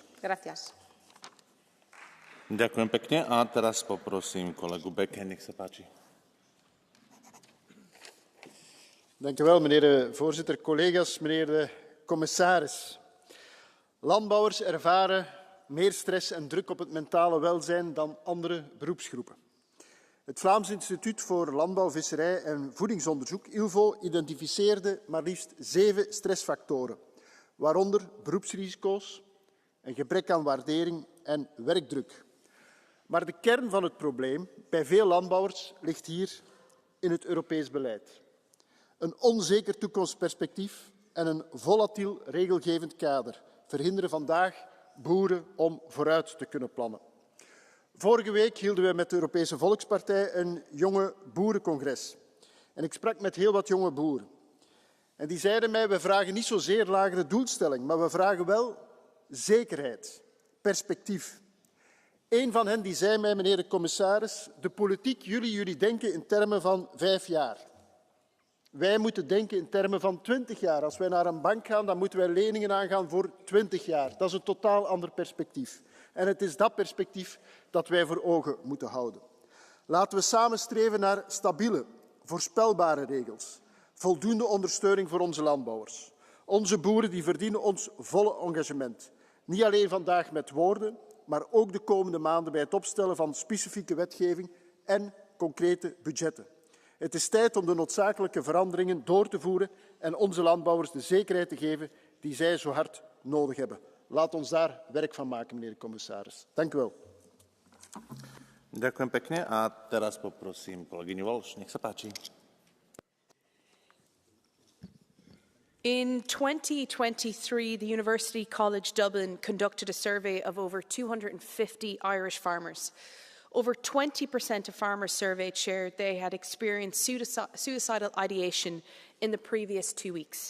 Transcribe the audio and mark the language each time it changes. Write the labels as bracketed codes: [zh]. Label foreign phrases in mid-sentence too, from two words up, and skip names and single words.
[sk] Gracias. Ďakujem pekne a teraz poprosím kolegu Beke, nech sa páči. [nl] Dank u wel, meneer de voorzitter, collega's, meneer de commissaris. Landbouwers ervaren meer stress en druk op het mentale welzijn dan andere beroepsgroepen. Het Vlaams Instituut voor Landbouw, Visserij en Voedingsonderzoek, ILVO, identificeerde maar liefst 7 stressfactoren, waaronder beroepsrisico's, een gebrek aan waardering en werkdruk. Maar de kern van het probleem bij veel landbouwers ligt hier in het Europees beleid. Een onzeker toekomstperspectief en een volatiel regelgevend kader verhinderen vandaag boeren om vooruit te kunnen plannen. Vorige week hielden we met de Europese Volkspartij een jonge boerencongres. En ik sprak met heel wat jonge boeren. En die zeiden mij, we vragen niet zozeer lagere doelstelling, maar we vragen wel zekerheid, perspectief. Een van hen die zei mij, meneer de commissaris, de politiek, jullie denken in termen van 5 jaar. Wij moeten denken in termen van 20 jaar. Als wij naar een bank gaan, dan moeten wij leningen aangaan voor 20 jaar. Dat is een totaal ander perspectief. En het is dat perspectief dat wij voor ogen moeten houden. Laten we samen streven naar stabiele, voorspelbare regels. Voldoende ondersteuning voor onze landbouwers. Onze boeren die verdienen ons volle engagement. Niet alleen vandaag met woorden, maar ook de komende maanden bij het opstellen van specifieke wetgeving en concrete budgetten. Het is tijd om de noodzakelijke veranderingen door te voeren en onze landbouwers de zekerheid te geven die zij zo hard nodig hebben. Laat ons daar werk van maken, meneer de commissaris. Dank u wel. [sk] Ďakujem pekne a teraz poprosím kolegyňu Walsh. Nech sa páči. [en] In 2023, the University College Dublin conducted a survey of over 250 Irish farmers. Over 20% of farmers surveyed shared they had experienced suicidal ideation in the previous 2 weeks.